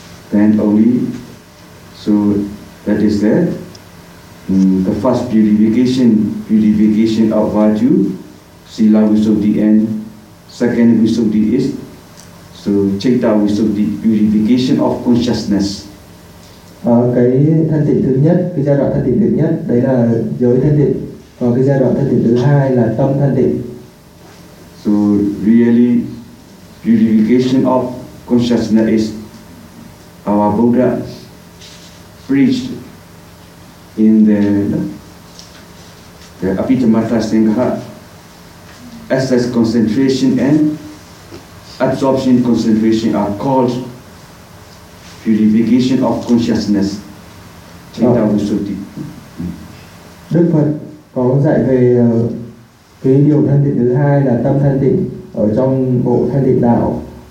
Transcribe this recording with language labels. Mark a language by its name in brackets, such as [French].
[English] Then only, so that is that. The first purification of virtue, sila visuddhi, and second visuddhi is so chaita visuddhi, purification of consciousness. [Vietnamese] Cái thanh tịnh thứ nhất, cái giai đoạn thanh tịnh thứ nhất đấy là giới thanh tịnh, còn cái giai đoạn thanh tịnh thứ hai là tâm thanh tịnh. [English] So really purification of consciousness is our Buddha preached in the Abhidhammata Sangha, excess concentration and absorption concentration are called purification of consciousness. [Pali] Chaita Visuddhi. [Vietnamese] Đức Phật có dạy về cái điều thanh tịnh thứ hai là tâm thanh tịnh ở trong bộ thanh tịnh đạo.